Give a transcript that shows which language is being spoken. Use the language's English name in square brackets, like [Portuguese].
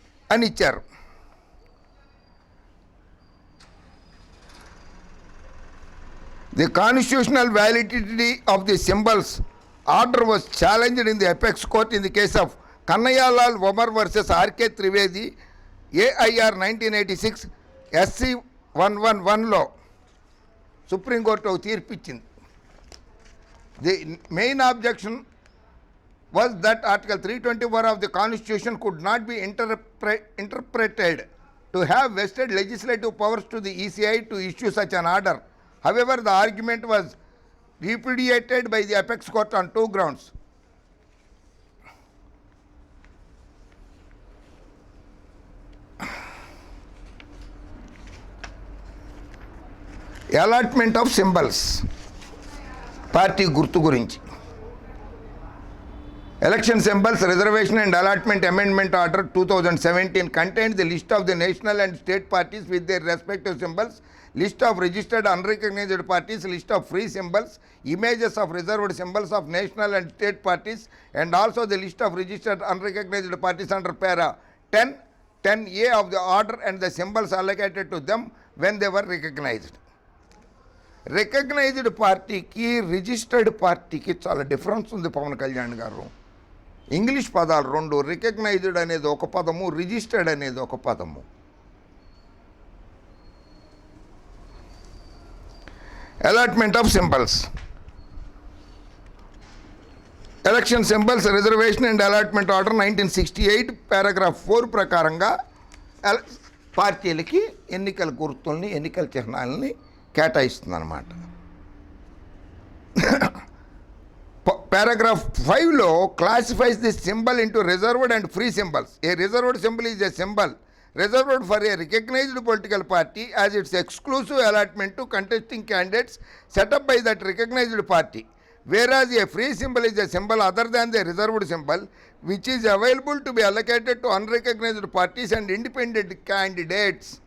[Telugu] అని ఇచ్చారు. [English] The constitutional validity of the symbols order was challenged in the apex court in the case of Kannayalal Omar versus R.K. [Telugu] Trivedi, AIR 1986, SC 111లో supreme court ఒక తీర్పు ఇచ్చింది. [English] The main objection was that Article 324 of the Constitution could not be interpreted to have vested legislative powers to the ECI to issue such an order. However, the argument was repudiated by the apex court on 2 grounds. Allotment of symbols. [Telugu] Party గుర్తు గురించి. [English] Election Symbols Reservation and Allotment Amendment Order 2017 contained the list of the national and state parties with their respective symbols, list of registered unrecognized parties, list of free symbols, images of reserved symbols of national and state parties, and also the list of registered unrecognized parties under para 10A of the order and the symbols allocated to them when they were recognized. [Telugu] Recognised పార్టీకి registered పార్టీకి చాలా difference ఉంది పవన్ కళ్యాణ్ గారు. English పదాలు రెండు, recognised అనేది ఒక పదము, రిజిస్టర్డ్ అనేది ఒక పదము. [English] Allotment of symbols. [Telugu] Election symbols reservation and allotment order 1968 paragraph 4 ప్రకారంగా పార్టీలకి ఎన్నికల గుర్తుల్ని, ఎన్నికల చిహ్నాలని కేటాయిస్తుందన్నమాట. [English] Paragraph 5లో classifies this symbol into reserved and free symbols. A reserved symbol is a symbol reserved for a recognized political party as its exclusive allotment to contesting candidates set up by that recognized party, whereas a free symbol is a symbol other than the reserved symbol which is available to be allocated to unrecognized parties and independent candidates.